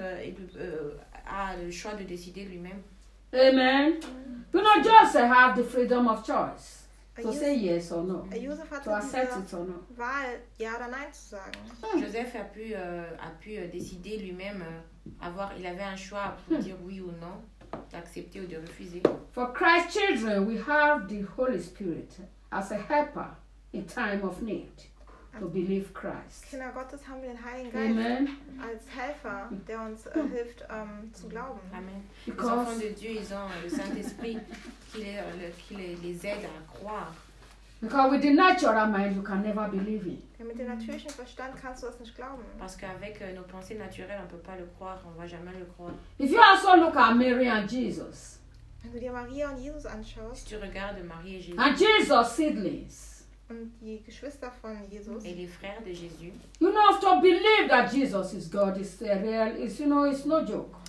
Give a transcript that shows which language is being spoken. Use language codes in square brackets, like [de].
[fr] a le choix de décider lui-même. Amen. [en] You know, Joseph had the freedom of choice to say yes or no, to accept it or not. [fr] Joseph a pu décider lui-même, il avait un choix pour dire oui ou non, d'accepter ou de refuser. [en] For Christ's children, we have the Holy Spirit as a helper in time of need. To believe Christ. [de] Kinder Gottes haben wir den Heiligen Geist. Amen. Als Helfer, der uns hilft zu glauben. Amen. [en] Because [fr] les enfants de Dieu, ils ont le Saint-Esprit qui les aide à croire. [en] Because with the natural mind, you can never believe it. [de] Ja, mit dem natürlichen Verstand kannst du das nicht glauben. [fr] Parce qu'avec nos pensées naturelles, on peut pas le croire, on va jamais le croire. [en] If you also look at Mary and Jesus. [de] Wenn du dir Maria und Jesus anschaust. [fr] Si tu regardes Marie et Jésus. [en] And Jesus seedlings. [de] Und die Geschwister von Jesus. [fr] Et les frères de Jésus. [en] You know, to believe that Jesus is God is a real, is, you know, it's no joke.